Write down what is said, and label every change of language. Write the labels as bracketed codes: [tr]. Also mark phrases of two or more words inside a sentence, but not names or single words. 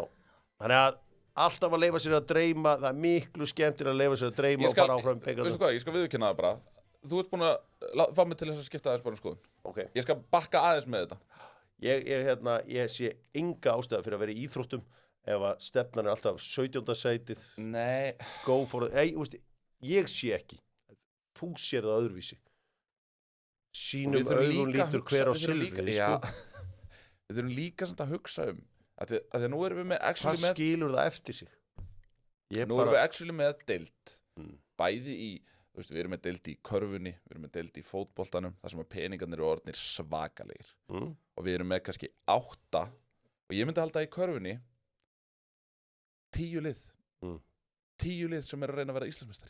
[is] Þannig að alltaf að leyfa sér að dreyma, það er miklu skemmtir að leyfa sér að dreyma og fara áfram bikarnum. Veistu hvað, ég skal viðurkenna það bara. Þú ert búin að fá mig til þess að skipta aðeins bara um skoðun. Okay. Ég skal bakka aðeins með þetta. Ég sé enga ástæða fyrir að vera í íþróttum ef að stefnan er alltaf 17. sætið. Nei. [en] Go for it. [is] Ég sé ekki. Þú sér það öðruvísi. Sínum augum lítur hver á silfrið. Við þurfum líka samt að hugsa að nú erum við með hvað skilur það eftir sig? Nú erum við actually með deild bæði í, þú veist, við erum með deild í körfunni, við erum með deild í fótboltanum þar sem að peningarnir eru orðnir svakalegir og við erum með kannski 8 og ég myndi halda í körfunni 10 lið 10 lið sem er að reyna að vera Íslandsmeistari.